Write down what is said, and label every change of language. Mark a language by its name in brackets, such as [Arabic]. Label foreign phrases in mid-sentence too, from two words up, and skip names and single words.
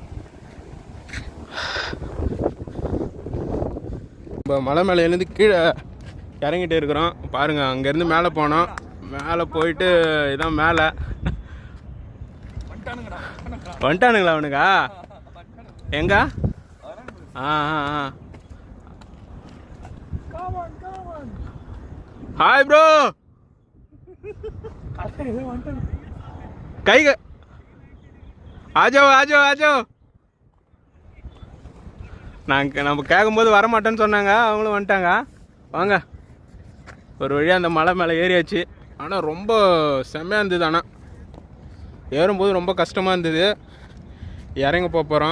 [Tamil] இப்போ மலை மேலே எழுந்து கீழே இறங்கிட்டு இருக்கிறோம். பாருங்கள், அங்கேருந்து மேலே போனோம். மேலே போயிட்டு இதான் மேலே வந்துட்டானுங்களா அவனுக்கா? [Hindi] எங்க? ஆ ஆ ஆ हाय ब्रो कहीं आ जाओ आ जाओ आ जाओ. [Tamil] நாங்கள் நம்ம கேட்கும்போது வரமாட்டேன்னு சொன்னாங்க, அவங்களும் வந்துட்டாங்க. வாங்க, ஒரு வழியாக அந்த மலை மேலே ஏறியாச்சு. ஆனால் ரொம்ப செம்மையாக இருந்தது. ஆனால் ஏறும்போது ரொம்ப கஷ்டமாக இருந்தது. இறங்க போகிறோம்.